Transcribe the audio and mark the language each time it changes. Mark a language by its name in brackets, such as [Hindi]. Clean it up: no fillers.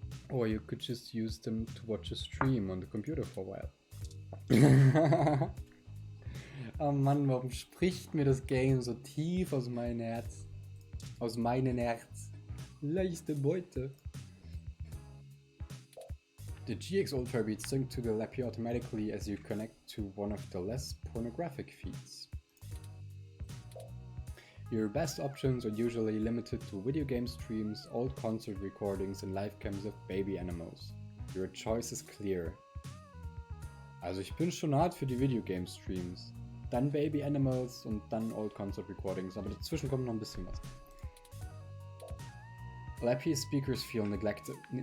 [English] Or you could just use them to watch a stream on the computer for a while. [German] Oh Mann, warum spricht mir das Game so tief aus meinem Herz? Aus meinem Herz. Leichte Beute. [English] The GX Ultra beats sync to the Lappy automatically as you connect to one of the less pornographic feeds. Your best options are usually limited to video game streams, old concert recordings and live cams of baby animals. Your choice is clear. [German] Also ich bin schon hart für die Videogame Streams. Dann Baby Animals und dann Old Concert Recordings, aber dazwischen kommt noch ein bisschen was. [English] Lappy speakers feel neglected.